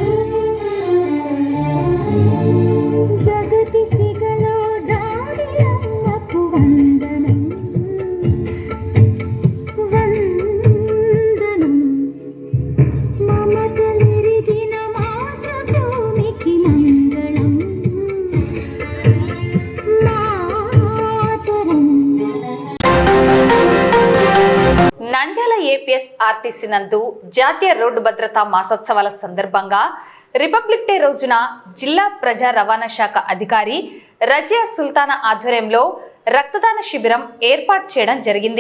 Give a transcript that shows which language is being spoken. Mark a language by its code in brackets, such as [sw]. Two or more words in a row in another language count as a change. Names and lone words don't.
[te] జగతి సిగలో దాడియలక్కు వందనం వందనం మమత నిరిగిన మాతృభూమికి మంగళం మాతరం. నంద్యాల ఏపీఎస్ ఆర్టీసీ నందు జాతీయ రోడ్డు భద్రతా మాసోత్సవాల సందర్భంగా రిపబ్లిక్ డే రోజున జిల్లా ప్రజా రవాణా శాఖ అధికారి రజియా సుల్తానా ఆధ్వర్యంలో రక్తదాన శిబిరం ఏర్పాటు చేయడం జరిగింది.